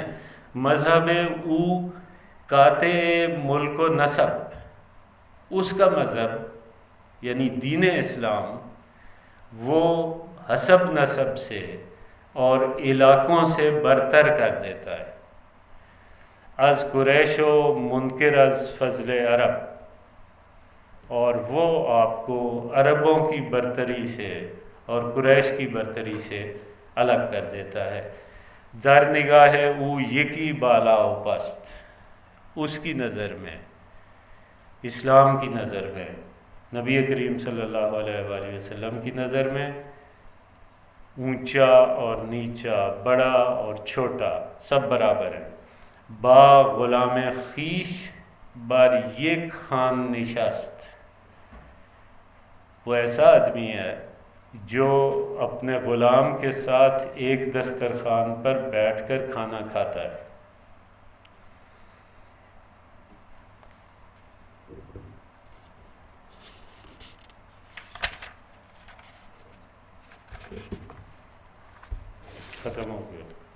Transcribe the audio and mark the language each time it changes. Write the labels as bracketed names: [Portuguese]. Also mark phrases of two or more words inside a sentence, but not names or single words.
[Persian] مذہب او قاطع ملک و نسب، [Urdu] اس کا مذہب یعنی دین اسلام وہ حسب نسب سے اور علاقوں سے برتر کر دیتا ہے. [Persian] از قریش و منکر از فضل عرب، [Urdu] اور وہ آپ کو عربوں کی برتری سے اور قریش کی برتری سے الگ کر دیتا ہے. [Persian] در نگاہ او یکی بالا و پست، [Urdu] اس کی نظر میں، اسلام کی نظر میں، نبی کریم [Arabic] صلی اللہ علیہ وآلہ وسلم [Urdu] کی نظر میں اونچا اور نیچا، بڑا اور چھوٹا سب برابر ہیں. [Persian] با غلام خیش بر یک خان نشست، [Urdu] وہ ایسا آدمی ہے جو اپنے غلام کے ساتھ ایک دسترخوان پر بیٹھ کر کھانا کھاتا ہے. ختم ہو گیا.